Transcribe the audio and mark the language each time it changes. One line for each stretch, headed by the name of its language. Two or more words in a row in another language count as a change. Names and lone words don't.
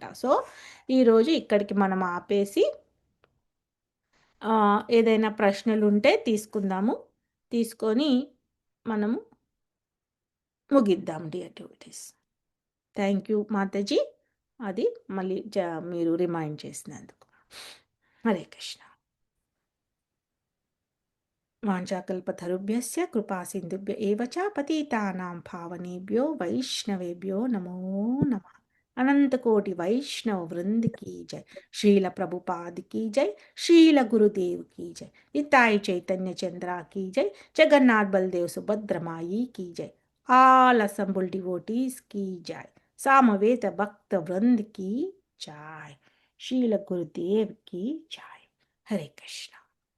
Telugu: సో ఈరోజు ఇక్కడికి మనం ఆపేసి ఏదైనా ప్రశ్నలు ఉంటే తీసుకుందాము, తీసుకొని మనము ముగిద్దాం
English: dear devotees. thank you
Telugu: మాతాజీ, అది మళ్ళీ మీరు రిమైండ్ చేసినందుకు. హరే కృష్ణ.
Sanskrit: వాంఛాకల్పతరుభ్యస్య కృపా సింధుభ్య ఏవ చ పతితానాం పావనేభ్యో వైష్ణవేభ్యో నమో నమః.
Hindi: अनंत कोटि वैष्णव वृंद की जय. श्रील प्रभुपाद की जय. श्रील गुरुदेव की जय. निताई चैतन्य चंद्रा की जय. जगन्नाथ बलदेव सुभद्र माई की जय.
English: all assembled devotees
Hindi: की जय. सामवेद भक्त वृंद की जय. श्रील गुरुदेव की जय. हरे कृष्ण.